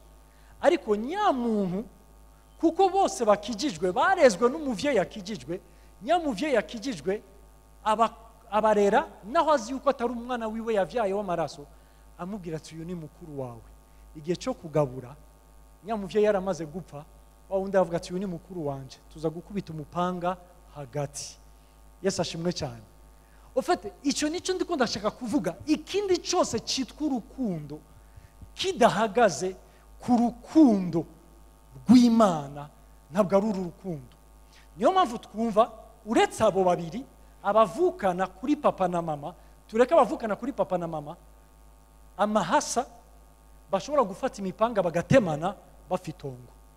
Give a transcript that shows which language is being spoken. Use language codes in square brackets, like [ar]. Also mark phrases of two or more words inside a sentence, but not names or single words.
[rn] Ariko nyamuntu, kuko bose bakijijwe barezwe n'umuvyeyi yakijijwe, nyamuvyeyi yakijijwe abarera naho azi yuko atari umwana wiwe yavyaye w'amaraso, amubwira ati uyu ni mukuru wawe. Igihe cyo kugabura nyamuvyeyi yaramaze gupfa, wawundi avuga ati uyu ni mukuru wanje, tuza gukubita umupanga hagati. Yesu ashimwe cyane. Ofete ico nico ndiko ndashaka kuvuga. Ikindi cyose cyitwa urukundo kidahagaze ku rukundo rw'Imana ntabwo ari urukundo. Niyo mpamvu twumva uretse abo babiri abavukana kuri papa na mama, tureka abavukana kuri papa na mama, amahasa bashobora gufata imipanga bagatemana bafitongo.